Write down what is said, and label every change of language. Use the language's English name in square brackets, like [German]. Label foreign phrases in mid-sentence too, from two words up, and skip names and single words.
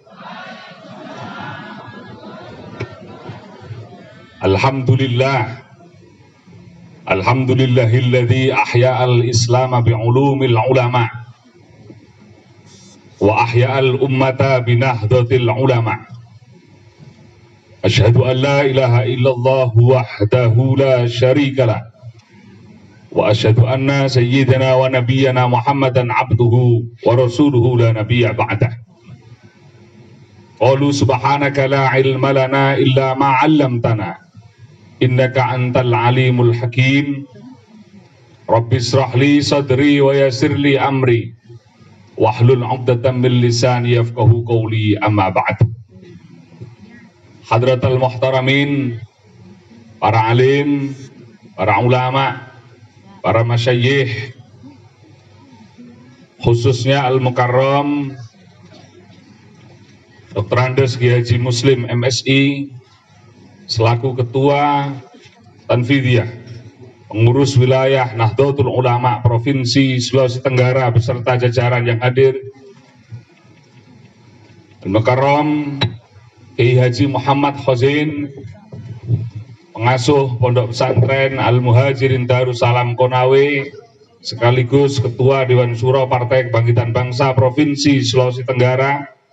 [Arabic] الحمد لله الذي أحيا الإسلام بعلوم العلماء وأحيا الأمة بنهضة العلماء. أشهد أن لا إله إلا الله وحده لا شريك له وأشهد أن سيدنا ونبينا محمدا عبده ورسوله لا نبي بعده. قالوا سبحانك لا علم لنا إلا ما علمتنا إنك أنت العليم الحكيم. رب اشرح لي صدري ويسر لي أمري واحلل عقدة من لساني يفقهوا قولي أما بعد. حضرات المحترمين, [Indonesian] para alim, para ulama, para masyayikh, khususnya Al-Mukarram Dr. Andes Kiai Haji Muslim MSI selaku Ketua Tanfidiyah pengurus wilayah Nahdlatul Ulama Provinsi Sulawesi Tenggara beserta jajaran yang hadir, Al-Mukarram Kiai Haji Muhammad Hozin pengasuh Pondok Pesantren Al-Muhajirin Darussalam Konawe sekaligus Ketua Dewan Syuro Partai Kebangkitan Bangsa Provinsi Sulawesi Tenggara,